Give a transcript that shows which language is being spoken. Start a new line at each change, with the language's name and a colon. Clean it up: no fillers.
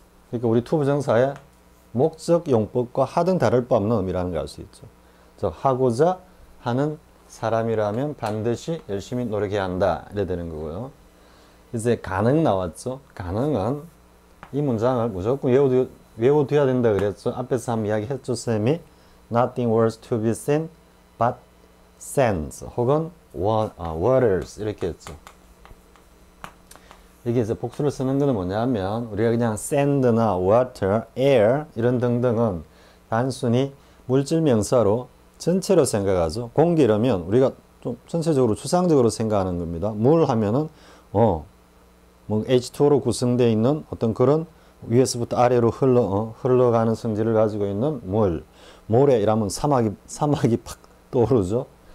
Korean: 그러니까 우리 to 부정사의 목적 용법과 하등 다를 바 없는 의미라는 걸 알 수 있죠. 즉 하고자 하는 사람이라면 반드시 열심히 노력해야 한다 이래 되는 거고요. 이제 가능 나왔죠. 가능은 이 문장을 무조건 외워둬야 된다 그랬죠. 앞에서 한번 이야기했죠, 쌤이.
English: Nothing was to be seen but sands
Korean: 혹은
English: waters
Korean: 이렇게 했죠. 이게 이제 복수를 쓰는 거는 뭐냐면 우리가 그냥 sand나 water, air 이런 등등은 단순히 물질 명사로 전체로 생각하죠. 공기 이러면 우리가 좀 전체적으로 추상적으로 생각하는 겁니다. 물 하면은 뭐 H2O로 구성되어 있는 어떤 그런 위에서부터 아래로 흘러가는 성질을 가지고 있는 모래 이라면 사막이 팍 떠오르죠.